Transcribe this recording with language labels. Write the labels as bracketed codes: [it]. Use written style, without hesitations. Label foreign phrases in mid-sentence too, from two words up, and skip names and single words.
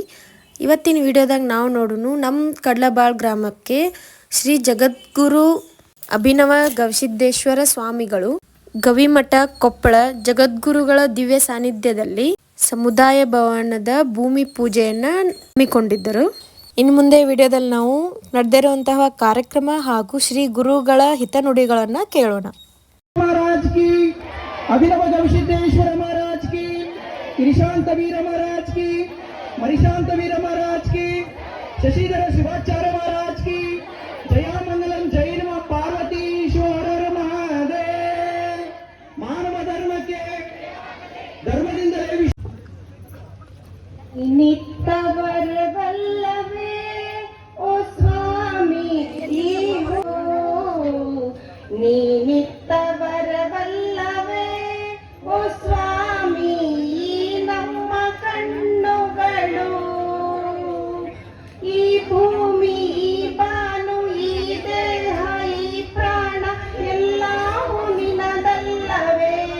[kn] ಇವತ್ತಿನ ವಿಡಿಯೋದಾಗ ನಾವು ನೋಡೋಣ ನಮ್ಮ ಕಡ್ಲಬಾಳ್ ಗ್ರಾಮಕ್ಕೆ ಶ್ರೀ ಜಗದ್ಗುರು ಅಭಿನವ ಗವಿಸಿದ್ದೇಶ್ವರ ಸ್ವಾಮಿಗಳು ಗವಿಮಠ ಕೊಪ್ಪಳ ಜಗದ್ಗುರುಗಳ ದಿವ್ಯ ಸಾನ್ನಿಧ್ಯದಲ್ಲಿ ಸಮುದಾಯ ಭವನದ ಭೂಮಿ ಪೂಜೆಯನ್ನು ಹಮ್ಮಿಕೊಂಡಿದ್ದರು. ಇನ್ನು ಮುಂದೆ ವಿಡಿಯೋದಲ್ಲಿ ನಾವು ನಡೆದಿರುವಂತಹ ಕಾರ್ಯಕ್ರಮ ಹಾಗೂ ಶ್ರೀ ಗುರುಗಳ ಹಿತನುಡಿಗಳನ್ನು ಕೇಳೋಣ. [hi] महाराज की, अभिनव गविसिद्धेश्वर महाराज की, ईशांत वीर महाराज की, मणिशांत वीर महाराज की, शशिधर शिवाचार्य महाराज की, [sa] जयामंगलम जय नमः पार्वतीश्वर महादेव. [hi] मानव धर्म के धर्मದಿಂದಲೇ [kn] ನಿತ್ತವರ ಬಲ್ಲವೇ ಓ ಸ್ವಾಮಿ ನೀ ನಿತ್ತವರ ಬಲ್ಲವೇ ಓ ಸ್ವಾಮಿ ನಮ್ಮ ಕಣ್ಣುಗಳು ಈ ಭೂಮಿ ಈ ಬಾನು ಈ ದೇಹ ಈ ಪ್ರಾಣ ಎಲ್ಲವೂ ನಿನದಲ್ಲವೇ